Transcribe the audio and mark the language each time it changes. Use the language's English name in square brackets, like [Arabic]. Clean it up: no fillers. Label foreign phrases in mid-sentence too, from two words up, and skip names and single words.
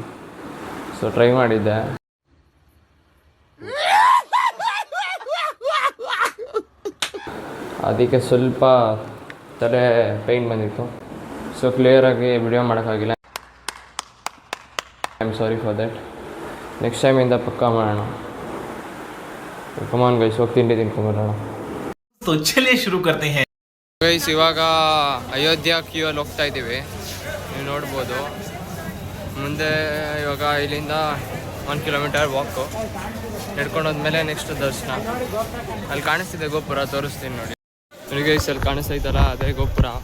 [Kannada] ಸೊ ಟ್ರೈ ಮಾಡಿದ್ದೆ, ಅದಕ್ಕೆ ಸ್ವಲ್ಪ ತಲೆ ಪೇಯ್ನ್ ಬಂದಿತ್ತು. ಸೊ ಕ್ಲಿಯರಾಗಿ ವಿಡಿಯೋ ಮಾಡೋಕ್ಕಾಗಿಲ್ಲ. [English] I am sorry for that. [Kannada] ನೆಕ್ಸ್ಟ್ ಟೈಮಿಂದ ಪಕ್ಕಾ ಮಾಡೋಣ. [English] come on guys, [Kannada] ಹೋಗಿ ತಿಂಡಿ ತಿನ್ಕೊಂಬರೋಣ. [Hindi] तो चलिए शुरू करते हैं [Kannada] ಗೈಸ್. ಇವಾಗ ಅಯೋಧ್ಯ ಕ್ಯೂ ಅಲ್ಲಿ ಹೋಗ್ತಾ ಇದ್ದೀವಿ, ನೀವು ನೋಡ್ಬೋದು. ಮುಂದೆ ಇವಾಗ ಇಲ್ಲಿಂದ 1 ಕಿಲೋಮೀಟರ್ ವಾಕು ನಡ್ಕೊಂಡು ಹೋದ್ಮೇಲೆ ನೆಕ್ಸ್ಟ್ ದರ್ಶನ. ಅಲ್ಲಿ ಕಾಣಿಸ್ತಿದೆ ಗೋಪುರ, ತೋರಿಸ್ತೀನಿ ನೋಡಿ. ಗೈಸ್ ಅಲ್ಲಿ ಕಾಣಿಸ್ತೈತಲ್ಲ, ಅದೇ ಗೋಪುರ.